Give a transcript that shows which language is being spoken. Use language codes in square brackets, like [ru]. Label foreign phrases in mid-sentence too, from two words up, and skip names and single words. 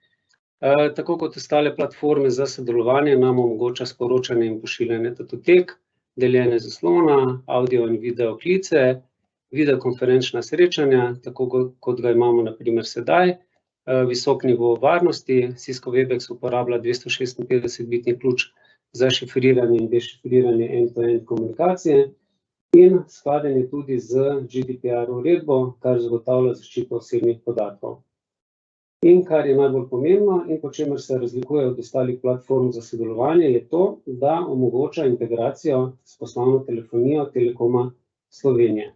[sl] Tako kot ostale platforme za sodelovanje nam omogoča sporočanje in pošiljanje datotek, deljenje zaslona, audio in video klice, videokonferenčna srečanja, tako kot ga imamo na primer sedaj, visok nivo varnosti. Cisco Webex uporablja 256-bitni ključ za šifriranje in dešifriranje end-to-end komunikacije in skladen je tudi z GDPR uredbo, kar zagotavlja zaščito osebnih podatkov. In kar je najbolj pomembno in po čemer se razlikuje od ostalih platform za sodelovanje, je to, da omogoča integracijo s poslovno telefonijo Telekoma Slovenije.